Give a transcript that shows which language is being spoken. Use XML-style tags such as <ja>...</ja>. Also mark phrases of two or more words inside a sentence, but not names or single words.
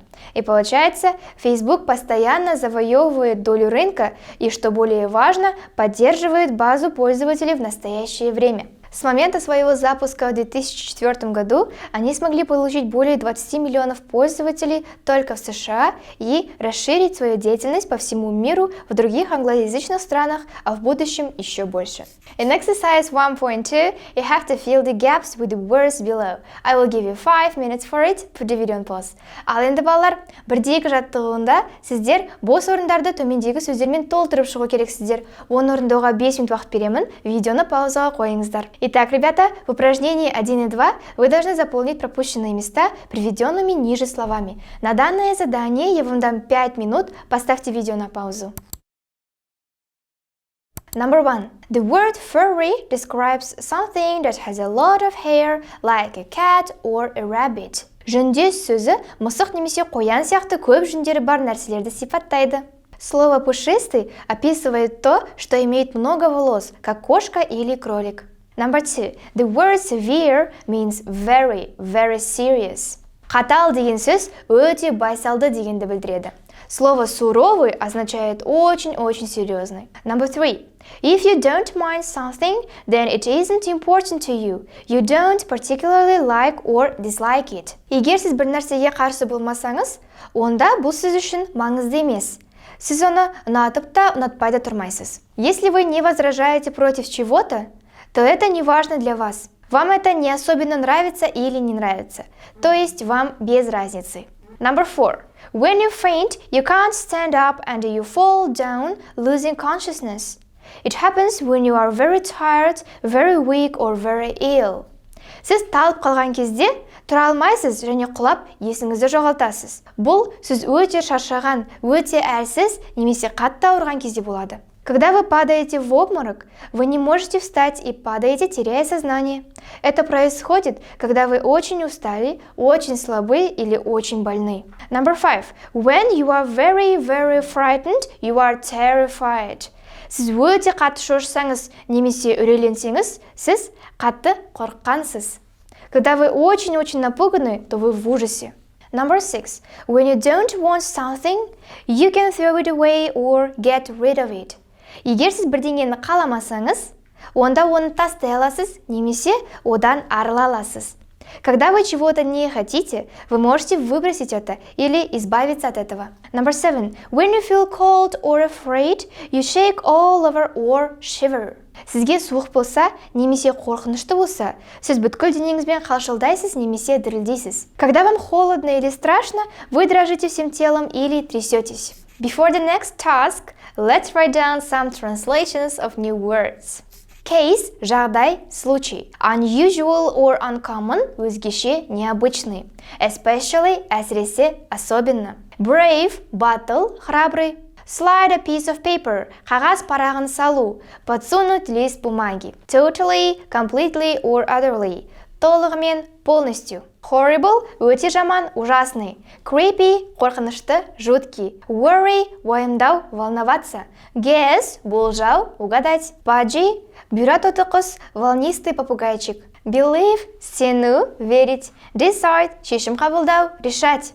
<ru>И получается, Facebook постоянно завоевывает долю рынка и, что более важно, поддерживает базу пользователей в настоящее время. С момента своего запуска в 2004 году они смогли получить более 20 миллионов пользователей только в США и расширить свою деятельность по всему миру в других англоязычных странах, а в будущем еще больше.</ru> <en>In exercise 1.2, you have to fill the gaps with the words below. I will give you 5 minutes for it. Put the video on pause.</en> <kk>Ал енді балалар, бірдегі жаттығуында сіздер бос орындарды төмендегі сөздермен толтырып шығу керексіздер. Оны орындауға 5 минут уақыт беремін. Видеоны паузаға қойыңыздар.</kk> <ru>Итак, ребята, в упражнении 1 и 2 вы должны заполнить пропущенные места приведенными ниже словами. На данное задание я вам дам 5 минут, поставьте видео на паузу.</ru> <en>Number 1. The word furry describes something that has a lot of hair, like a cat or a rabbit.</en> <kk>Жүндес сөзі мысық немесе қоян сияқты көп жүндері бар нәрселерді сипаттайды.</kk> <ru>Слово «пушистый» описывает то, что имеет много волос, как кошка или кролик.</ru> <en>Number 2. The word severe means very, very serious.</en> <kk>Қатал деген сөз өте байсалды дегенді білдіреді.</kk> <ru>Слово «суровый» означает очень-очень серьезный.</ru> <en>Number 3. If you don't mind something, then it isn't important to you. You don't particularly like or dislike it.</en> <kk>Егер сіз бір нәрсеге қарсы болмасаңыз, онда бұл сіз үшін маңызды емес. Сіз оны ұнатып та ұнатпай да тұрмайсыз.</kk> <ru>Если вы не возражаете против чего-то, то это не важно для вас. Вам это не особенно нравится или не нравится. То есть вам без разницы.</ru> <en>Number 4. When you faint, you can't stand up and you fall down, losing consciousness. It happens when you are very tired, very weak or very ill.</en> <kk>Сіз талып қалған кезде тұра алмайсыз және құлап есіңізді жоғалтасыз. Бұл сіз өте шаршаған, өте әлсіз немесе қатты ауырған кезде болады.</kk> <ru>Когда вы падаете в обморок, вы не можете встать и падаете, теряя сознание. Это происходит, когда вы очень устали, очень слабы или очень больны.</ru> <en>Number 5. When you are very, very frightened, you are terrified.</en> <kk>Сіз өте қатты шошысаңыз немесе үрейленсеңіз, сіз қатты қорыққансыз.</kk> <ru>Когда вы очень-очень напуганы, то вы в ужасе.</ru> <en>Number 6. When you don't want something, you can throw it away or get rid of it.</en> <kk>Егер сіз бірдеңені қаламасаңыз, онда оны тастай аласыз немесе одан арыла аласыз.</kk> <ru>Когда вы чего-то не хотите, вы можете выбросить это или избавиться от этого.</ru> <en>Number 7. When you feel cold or afraid, you shake all over or shiver.</en> <kk>Сізге суық болса, немесе қорқынышты болса, сіз бүткіл денеңізбен қалшылдайсыз немесе дірілдейсіз.</kk> <ru>Когда вам холодно или страшно, вы дрожите всем телом или трясетесь.</ru> <en>Before the next task, let's write down some translations of new words. Case – жағдай, случай. Unusual or uncommon –</en> <kk>өзгеше, необычный.</kk> <en>Especially – әсіресе, особенно. Brave – батыл, храбрый. Slide a piece of paper –</en> <kk>қағаз парағын салу.</kk> <ru>Подсунуть лист бумаги.</ru> <en>Totally, completely or utterly –</en> <kk>толығымен, полностью. Horrible – өте жаман, ужасный. Creepy – қорқынышты, жуткий.</kk> <en>Worry – уайымдау, волноваться. Guess – болжау, угадать.</en> <kk>Pudgy – бюрототы құс,</kk> <ru>волнистый попугайчик.</ru> <kk>Believe – сену, верить. Decide – шешім қабылдау, решать.</kk>